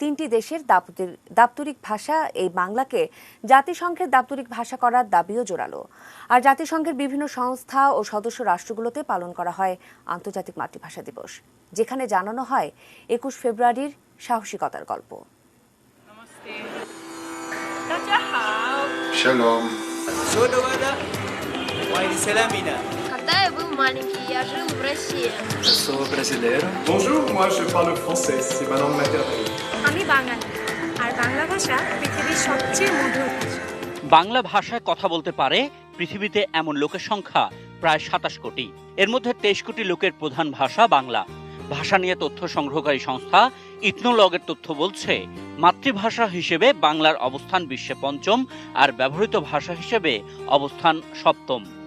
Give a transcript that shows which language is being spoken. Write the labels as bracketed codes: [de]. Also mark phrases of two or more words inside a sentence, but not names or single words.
[bn] 3টি দেশের দাপ্তরিক ভাষা এই বাংলাকে জাতিসংঘের দাপ্তরিক ভাষা করার দাবিও জোরালো। আর জাতিসংঘের বিভিন্ন সংস্থা ও সদস্য রাষ্ট্রগুলোতে পালন করা হয় আন্তর্জাতিক মাতৃভাষা দিবস, যেখানে জানানো হয় 21 ফেব্রুয়ারির সাহসিকতার গল্প। [he] Shalom. [fr] Je suis brasileiro. Bonjour, moi je parle français, c'est ma langue maternelle. [bn] আমি বাঙালি, আর বাংলা ভাষা পৃথিবীর সবচেয়ে মধুর ভাষা। বাংলা ভাষায় কথা বলতে পারে পৃথিবীতে এমন লোকের সংখ্যা প্রায় 27 কোটি। এর মধ্যে 23 কোটি লোকের প্রধান ভাষা বাংলা। ভাষা নিয়ে তথ্য সংগ্রহকারী সংস্থা ইথনোলগের তথ্য বলছে, মাতৃভাষা হিসেবে বাংলার অবস্থান বিশ্বে 5ম আর ব্যবহৃত ভাষা হিসেবে অবস্থান 7ম।